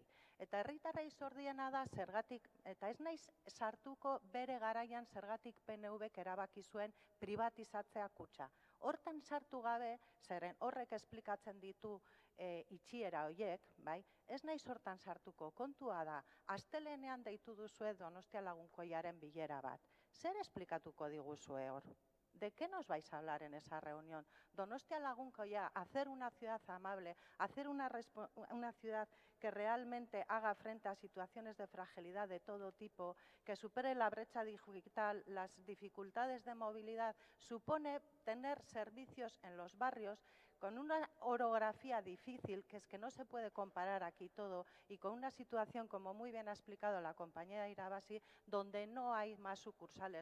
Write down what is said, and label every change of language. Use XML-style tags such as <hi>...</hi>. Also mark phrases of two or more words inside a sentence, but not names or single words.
<eu>Eta herritarrei zordiena da zergatik, eta ez naiz sartuko bere garaian zergatik PNV-k erabaki zuen privatizatzea Kutxa. Hortan sartu gabe, zeren horrek esplikatzen ditu itxiera horiek, bai, ez naiz hortan sartuko, kontua da, astelehenean deitu duzue Donostia Lagunkoiaren bilera bat. Zer esplikatuko diguzue hor?</eu> <es>¿De qué nos vais a hablar en esa reunión? Donostia Lagunkoia, hacer una ciudad amable, hacer una ciudad que realmente haga frente a situaciones de fragilidad de todo tipo, que supere la brecha digital, las dificultades de movilidad, supone tener servicios en los barrios con una orografía difícil, que es que no se puede comparar aquí todo, y con una situación, como muy bien ha explicado la compañera Irabasi, donde no hay más sucursales.</es>